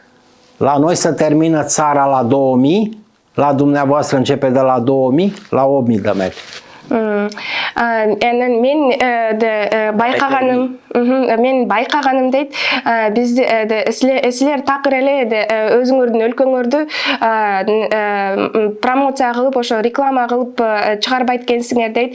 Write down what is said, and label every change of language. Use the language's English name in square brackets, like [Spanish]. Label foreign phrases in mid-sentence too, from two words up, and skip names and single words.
[Romanian] La noi se termină țara la 2000, la dumneavoastră începe de la 2000 la 8000 de metri. [Kyrgyz] Мен байкаганым дейт, биз силер такыр эле өзүңөрдүн өлкөңөрдү промоция кылып, ошо реклама кылып чыгарбайт экенсиңер дейт.